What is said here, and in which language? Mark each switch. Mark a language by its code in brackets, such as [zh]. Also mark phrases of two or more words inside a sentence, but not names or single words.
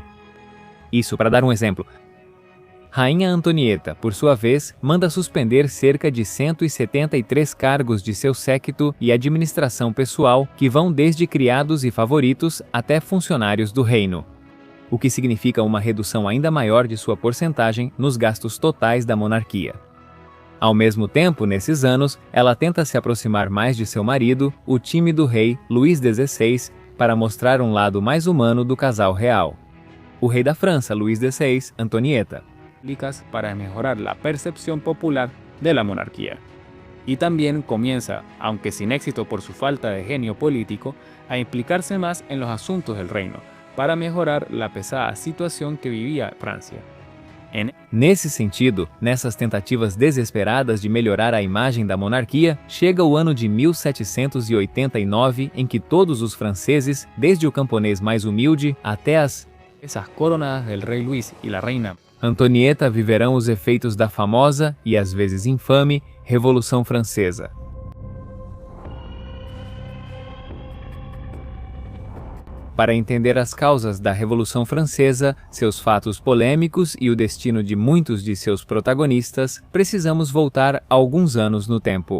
[pt] Isso para dar um exemplo. Rainha Antonieta, por sua vez, manda suspender cerca de 173 cargos de seu séquito e administração pessoal, que vão desde criados e favoritos até funcionários do reino, o que significa uma redução ainda maior de sua porcentagem nos gastos totais da monarquia. Ao mesmo tempo, nesses anos, ela tenta se aproximar mais de seu marido, o tímido rei Luís XVI, para mostrar um lado mais humano do casal real. O rei da França, Luís XVI, Antonieta, [es] para mejorar la percepción popular de la monarquía. Y también comienza, aunque sin éxito por su falta de genio político, a implicarse más en los asuntos del reino, para mejorar la pesada situación que vivía Francia. [pt] Nesse sentido, nessas tentativas desesperadas de melhorar a imagem da monarquia, chega o ano de 1789, em que todos os franceses, desde o camponês mais humilde até [es] esas coronadas del rey Luis y la reina [pt] Antonieta, viverão os efeitos da famosa e às vezes infame Revolução Francesa. Para entender as causas da Revolução Francesa, seus fatos polêmicos e o destino de muitos de seus protagonistas, precisamos voltar alguns anos no tempo.